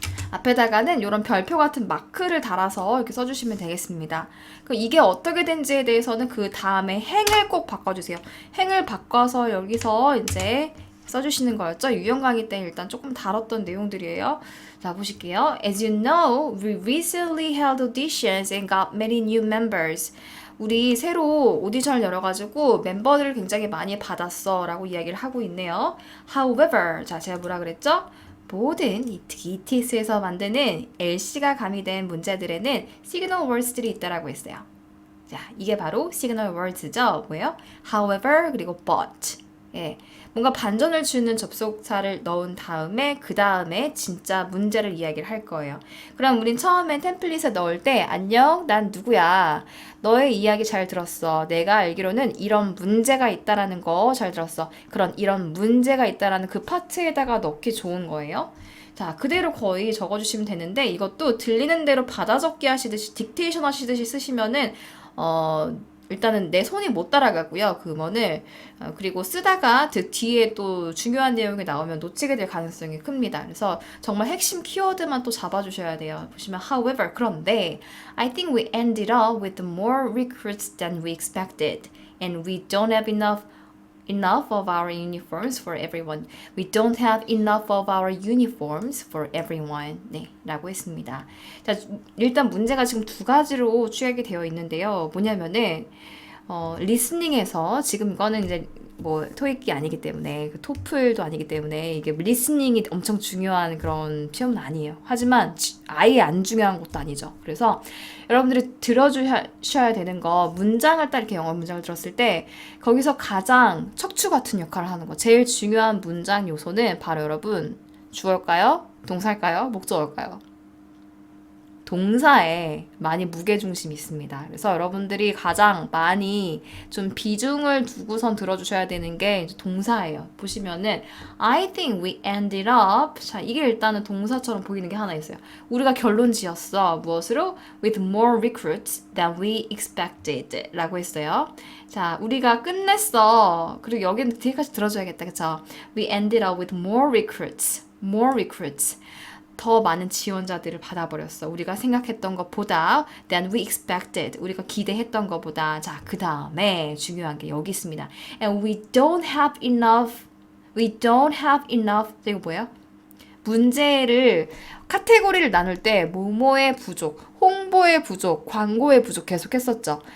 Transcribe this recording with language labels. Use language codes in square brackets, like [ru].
[ko] 앞에다가는 이런 별표 같은 마크를 달아서 이렇게 써주시면 되겠습니다. 이게 어떻게 된지에 대해서는 그 다음에 행을 꼭 바꿔주세요. 행을 바꿔서 여기서 이제 써주시는 거였죠. 유형 강의 때 일단 조금 다뤘던 내용들이에요. 자, 보실게요. [en] As you know, we recently held auditions and got many new members. [ko] 우리 새로 오디션을 열어가지고 멤버들을 굉장히 많이 받았어 라고 이야기를 하고 있네요. However, 자, 제가 뭐라 그랬죠? 모든 ETS에서 만드는 LC가 가미된 문제들에는 시그널 월드들이 있다라고 했어요. 자, 이게 바로 시그널 월드죠. 뭐예요? However, 그리고 but. 예. 뭔가 반전을 주는 접속사를 넣은 다음에 그 다음에 진짜 문제를 이야기를 할 거예요. 그럼 우린 처음에 템플릿에 넣을 때 안녕, 난 누구야. 너의 이야기 잘 들었어. 내가 알기로는 이런 문제가 있다라는 거 잘 들었어. 이런 문제가 있다라는 그 파트에다가 넣기 좋은 거예요. 자, 그대로 거의 적어주시면 되는데 이것도 들리는 대로 받아 적기 하시듯이 딕테이션 하시듯이 쓰시면은 일단은 내 손이 못 따라가고요. 그 음원을. 그리고 쓰다가 그 뒤에 또 중요한 내용이 나오면 놓치게 될 가능성이 큽니다. 그래서 정말 핵심 키워드만 또 잡아주셔야 돼요. 보시면 [en] however [ko] 그런데 [en] I think we ended up with more recruits than we expected and we don't have enough enough of our uniforms for everyone. We don't have enough of our uniforms for everyone. [ko] 네, 라고 했습니다. 자, 일단 문제가 지금 두 가지로 취약이 되어 있는데요. 뭐냐면은 리스닝에서 지금 이거는 이제 뭐 토익이 아니기 때문에 그 토플도 아니기 때문에 이게 리스닝이 엄청 중요한 그런 시험은 아니에요. 하지만 아예 안 중요한 것도 아니죠. 그래서 여러분들이 들어주셔야 되는 거 문장을 딱 이렇게 영어 문장을 들었을 때 거기서 가장 척추 같은 역할을 하는 거 제일 중요한 문장 요소는 바로 여러분 주어일까요? 동사일까요? 목적어일까요? 동사에 많이 무게중심이 있습니다. 그래서 여러분들이 가장 많이 좀 비중을 두고선 들어주셔야 되는 게 이제 동사예요. 보시면은 [en] I think we ended up [ko] 자 이게 일단은 동사처럼 보이는 게 하나 있어요. 우리가 결론 지었어. 무엇으로? [en] With more recruits than we expected [ko] 라고 했어요. 자 우리가 끝냈어. 그리고 여기는 뒤에까지 들어줘야겠다. 그쵸? [en] We ended up with more recruits. More recruits. [ko] 더 많은 지원자들을 받아버렸어. 우리가 생각했던 것보다 [en] than we expected. [ko] 우리가 기대했던 것보다. 자, 그 다음에 중요한 게 여기 있습니다. [en] And we don't have enough. We don't have enough. [ko] 이거 뭐예요? 문제를 카테고리를 나눌 때 뭐뭐의 부족, 홍보의 부족, 광고의 부족 계속 했었죠.